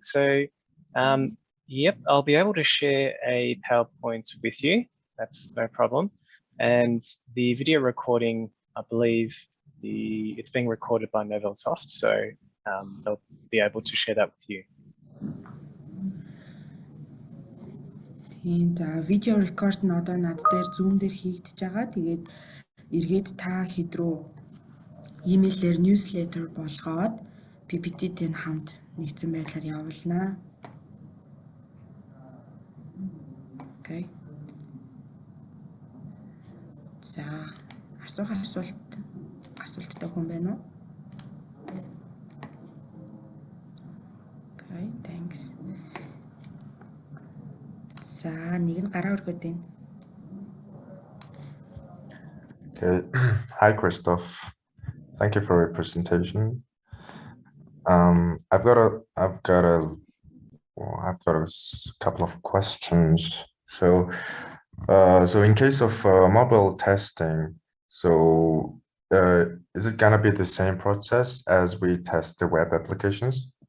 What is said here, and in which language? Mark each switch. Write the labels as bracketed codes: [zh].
[en] So, yep, I'll be able to share a PowerPoint with you. That's no problem. And the video recording, I believe it's being recorded by Novelsoft, so they'll be able to share that with you. [mn] Тийм за видео рекорд нь одоо над дээр Zoom дээр хийгдэж байгаа. Тэгээд эргээд та хэд рүү имэйлээр newsletter болгоод PPT-тэй хамт нэгдсэн байдлаар явуулнаа. [en] Окей. [mn] За асуулттай хүн байна уу? [en] Okay, thanks. [mn] За нэг нь гараа өргөөд байна. [en] Okay. Hi, Christoph. Thank you for your presentation. I've got a couple of questions. So in case of mobile testing, so is it gonna be the same process as we test the web applications?